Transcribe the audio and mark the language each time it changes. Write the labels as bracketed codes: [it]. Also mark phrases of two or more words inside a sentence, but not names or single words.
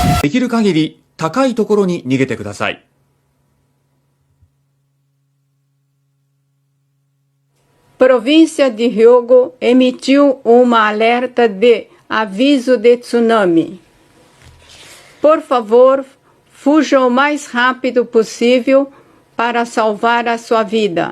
[ja] きる限り高いところに逃げてください。 [pt] Província de Hyogo emitiu uma alerta de aviso de tsunami. Por favor, fuja o mais rápido possível para salvar a sua vida.